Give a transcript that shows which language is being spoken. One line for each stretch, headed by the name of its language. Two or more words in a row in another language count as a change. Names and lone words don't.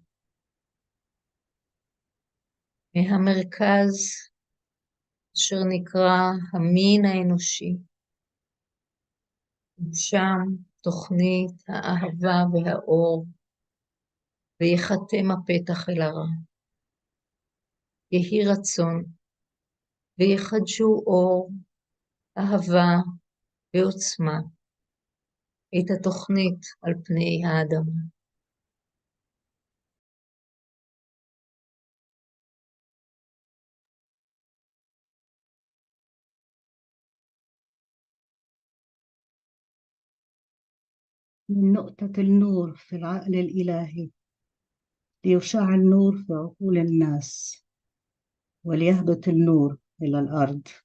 Hebrew: מהמרכז אשר נקרא המין האנושי, שם תוכנית האהבה והאור, ויחתם הפתח אל הרע. יהי רצון, ויחדשו אור, אהבה ועוצמה, את התוכנית על פני האדמה.
Arabic: من نقطة النور في العقل الإلهي ليشع النور في عقول الناس وليهبط النور إلى الأرض.